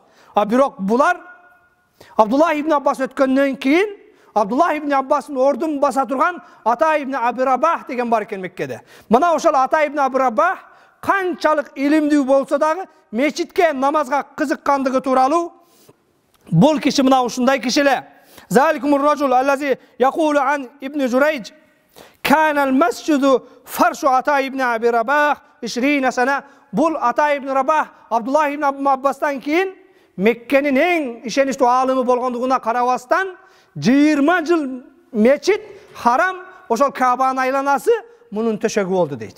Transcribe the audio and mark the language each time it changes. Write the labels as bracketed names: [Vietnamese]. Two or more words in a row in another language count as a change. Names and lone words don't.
[Kyrgyz] А бирок булар Абдуллах ибн Аббас өткөндөн кийин Абдуллах ибн Аббастын ордун баса турган Ата ибн Аби Рабах деген бар экен Меккеде. Мына ошол Ата ибн Аби Рабах канчалык илимдүү болсо дагы мечитке намазга кызыккандыгы тууралуу бул киши мына ушундай киши эле. [Arabic] ذلكم الرجل الذي يقول عن ابن جريج كان المسجد فراش عطاء بن أبي رباح 20 سنة. [Kyrgyz] Бул Ата ибн Рабах Абдуллах ибн Аббастан кийин Меккенин эң ишеничтүү алымы болгондугуна карабастан 20 жыл мечит харам ошол Кабанын айланасы мунун төшөгү болду дейт.